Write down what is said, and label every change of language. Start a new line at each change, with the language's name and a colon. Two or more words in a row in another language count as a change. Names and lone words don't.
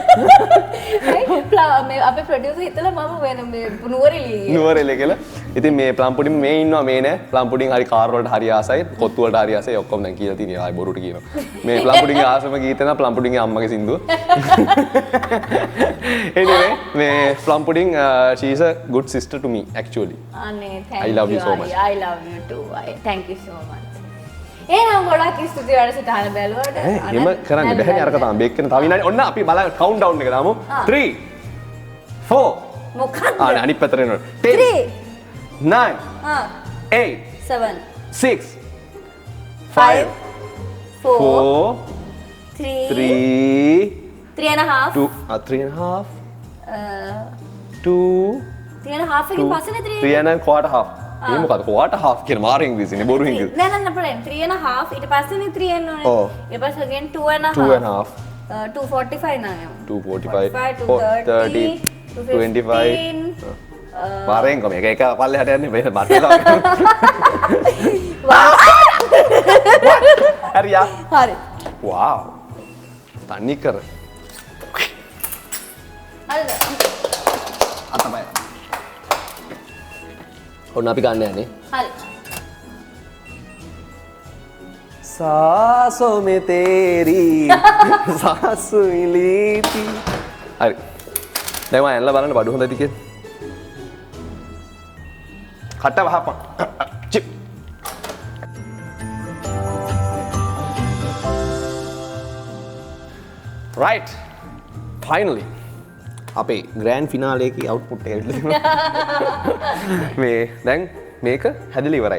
Sinhala: මේ අපේ ප්‍රොඩියුසර් හිතලා මම වෙන මේ නුවරඑළිය කියලා ඉතින් මේ ප්ලම් පුඩින් මේ ඉන්නවා මේ නෑ ප්ලම් පුඩින් හරි කාර් වලට හරි ආසයි කොත්තු වලට හරි ආසයි ඔක්කොම දැන් කියලා තියෙනවා ආයි බොරුට කියනවා මේ ප්ලම් පුඩින්ගේ ආසම ගීතේ නා ප්ලම් පුඩින්ගේ අම්මගේ සින්දුව anyway මේ ප්ලම් පුඩින්
English: she is a good sister to me actually
Sinhala: අනේ thank
English: I love you so much I love you too thank you so much
Sinhala: එහෙනම් ගොඩක් ස්තුතියි වැඩසටහන බැලුවට එහෙම කරන්න බැහැනේ අරක තමයි බේක් කරන තව විනාඩි ඔන්න අපි බලමු
English: count down
Sinhala: එක දාමු 3 4 මොකක්ද අනිත් පැත්තට එනවා 10 9 8 7 6 5 4 3 3.5 2 3.5 2 3.5 එකකින් පස්සේනේ
English: 3 and a quarter half
Sinhala: මේ මොකද
English: quarter half
Sinhala: කියන මාර ඉංග්‍රීසිනේ බොරු ඉංග්‍රීසි නෑ නෑ 3.5 ඊට පස්සේනේ 3 එන්නේ ඔව් ඊට පස්සේ again 2.5 245 නෑ 245 30 25 පාරෙන් කොම එක පල්ලෙහාට යන්නේ බෑ මට හරියා හරි wow තනි කර හරිද අතමයි ඔන්න අපි ගන්න යන්නේ. හරි.
Hindi: सासों में तेरी सासु इलीती.
Sinhala: हरी දැන් මම ඇනලා බලන්න බඩු හොඳයි කියලා. කට වහපන්. චිප්.
English: right finally
Sinhala: අපේ
English: grand finale
Sinhala: එකේ අවුට්පුට් එක මේ දැන් මේක හැදලා ඉවරයි.